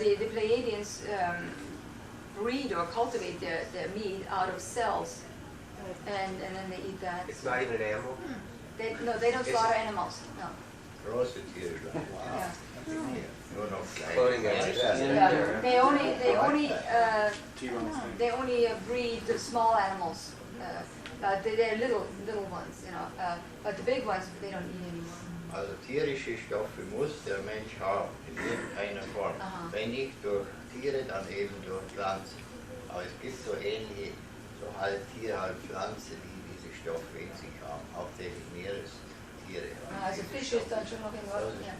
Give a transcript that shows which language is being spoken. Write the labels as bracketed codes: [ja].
[en] The Pleiadians breed or cultivate their meat out of cells, and then they eat that. It's not even an animal? They don't slaughter animals, no. [de] Große Tiere schlachten. Nur noch [en] Floating [de] kleine. [en] guys. They only breed the small animals. They're little ones, you know. But the big ones they don't eat anymore. [de] Also tierische Stoffe muss der Mensch haben, in irgendeiner Form. Wenn nicht durch Tiere, dann eben durch Pflanzen. Aber es gibt so ähnliche, so halb Tiere, halb Pflanze, die diese Stoffe in sich haben, hauptsächlich Meerestiere. Also Fisch ist dann schon noch in Ordnung.